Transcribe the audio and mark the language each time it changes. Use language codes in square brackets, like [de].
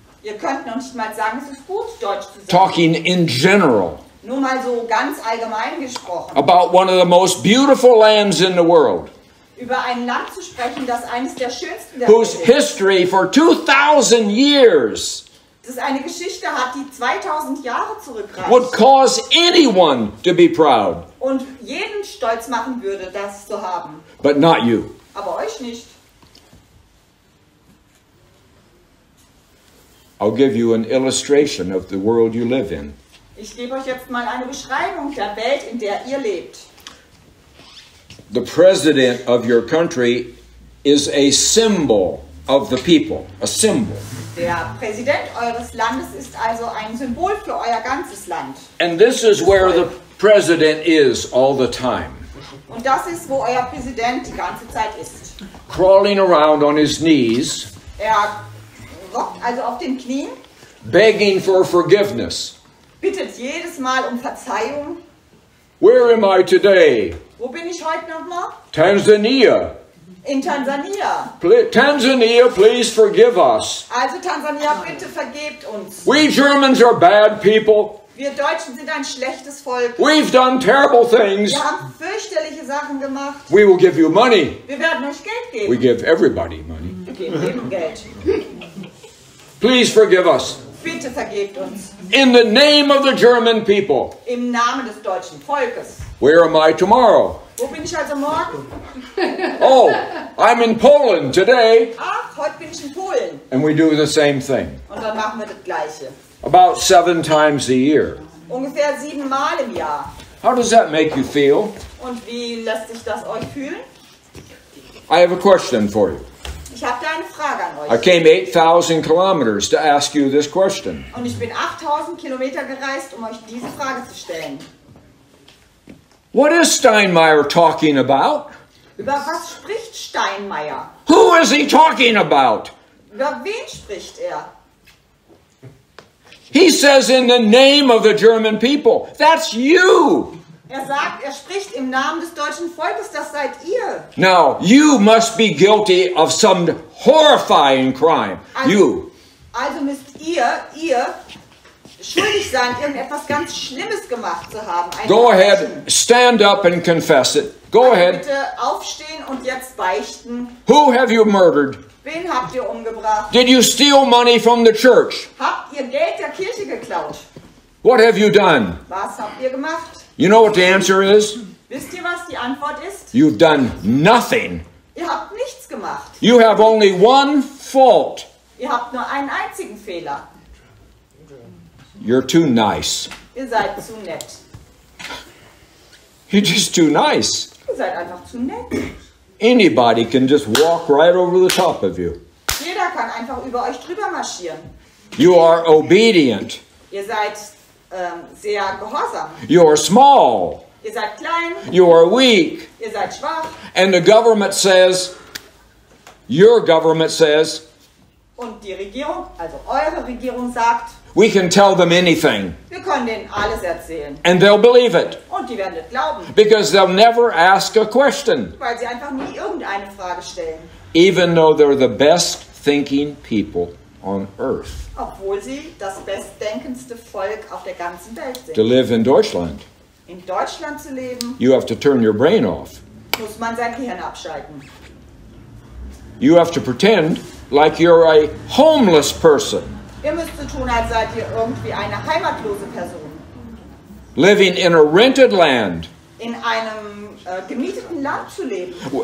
[de] Ihr könnt noch nicht mal sagen, es ist gut, Deutsch zu sein. [en] Talking in general [de] Nur mal so ganz allgemein gesprochen. [en] about one of the most beautiful lands in the world, [de] Über ein Land zu sprechen, das eines der schönsten der [en] whose [de] Welt ist. [en] history for 2,000 years [de] Das eine Geschichte hat, die 2000 Jahre [en] would [de] zurückreicht. [en] cause anyone to be proud, [de] Und jeden stolz machen würde, das zu haben. [en] but not you. [de] Aber euch nicht. [en] I'll give you an illustration of the world you live in. [de] Ich gebe euch jetzt mal eine Beschreibung der Welt, in der ihr lebt. [en] The president of your country is a symbol of the people, a symbol. [de] Der Präsident eures Landes ist also ein Symbol für euer ganzes Land. [en] And this is where the president is all the time, [de] Und das ist, wo euer Präsident die ganze Zeit ist. [en] crawling around on his knees, [de] Er rockt also auf den Knien, [en] begging for forgiveness. [de] bittet jedes Mal um Verzeihung. [en] Where am I today? [de] Wo bin ich heute nochmal? [en] Tanzania. [de] In Tansania. [en] Tanzania, please forgive us. [de] Also Tansania, bitte vergebt uns. [en] We Germans are bad people. [de] Wir Deutschen sind ein schlechtes Volk. [en] We've done terrible things. [de] Wir haben fürchterliche Sachen gemacht. [en] We will give you money. [de] Wir werden euch Geld [en] We [de] geben. [en] give everybody money. [de] Wir geben jedem Geld. [en] Please forgive us. [de] Bitte vergebt uns. [en] In the name of the German people. [de] Im Namen des deutschen Volkes. [en] Where am I tomorrow? [de] Wo bin ich also morgen? [en] Oh, I'm in Poland today. [de] Ach, heute bin ich in Polen. [en] And we do the same thing. [de] Und dann machen wir das Gleiche. [en] About 7 times a year. [de] Ungefähr 7 Mal im Jahr. [en] How does that make you feel? [de] Und wie lässt sich das euch fühlen? [en] I have a question for you. [de] Ich habe da eine Frage an [en] I [de] euch. [en] came 8,000 kilometers to ask you this question. [de] Und ich bin 8000 Kilometer gereist, um euch diese Frage zu stellen. [en] What is Steinmeier talking about? [de] Über was spricht Steinmeier? [en] Who is he talking about? [de] Über wen spricht er? [en] He says in the name of the German people. That's you. [de] Er sagt, er spricht im Namen des deutschen Volkes, das seid ihr. [en] Now, you must be guilty of some horrifying crime. You. [de] Also müsst ihr schuldig sein, irgendetwas ganz Schlimmes gemacht zu haben. Ein [en] Go [de] Verbrechen. [en] ahead, stand up and confess it. Go [de] Also [en] ahead. [de] bitte aufstehen und jetzt beichten. [en] Who have you murdered? [de] Wen habt ihr umgebracht? [en] Did you steal money from the church? [de] Habt ihr Geld der Kirche geklaut? [en] What have you done? [de] Was habt ihr gemacht? [en] You know what the answer is? [de] Wisst ihr, was die Antwort ist? [en] You've done nothing. [de] Ihr habt nichts gemacht. [en] You have only one fault. [de] Ihr habt nur einen einzigen Fehler. [en] You're too nice. [de] Ihr seid zu nett. [en] You're just too nice. [de] Ihr seid einfach zu nett. [en] Anybody can just walk right over the top of you. [de] Jeder kann einfach über euch drüber marschieren. [en] You are obedient. [de] Ihr seid sehr gehorsam. [en] You are small. [de] Ihr seid klein. [en] You are weak. [de] Ihr seid schwach. [en] And the government says, your government says, [de] Und die Regierung, also eure Regierung sagt, [en] we can tell them anything. [de] wir können denen alles erzählen. [en] And they'll believe it. [de] Und die werden das glauben. [en] Because they'll never ask a question. [de] Weil sie einfach nie irgendeine Frage stellen. [en] Even though they're the best thinking people on earth. [de] Obwohl sie das bestdenkendste Volk auf der ganzen Welt [en] To [de] sind. [en] live in Deutschland, [de] In Deutschland zu leben, [en] you have to turn your brain off. [de] muss man sein Gehirn abschalten. [en] You have to pretend like you're a homeless person. [de] Ihr müsst so tun, als seid ihr irgendwie eine heimatlose Person. [en] Living in a rented land [de] In einem gemieteten Land zu leben.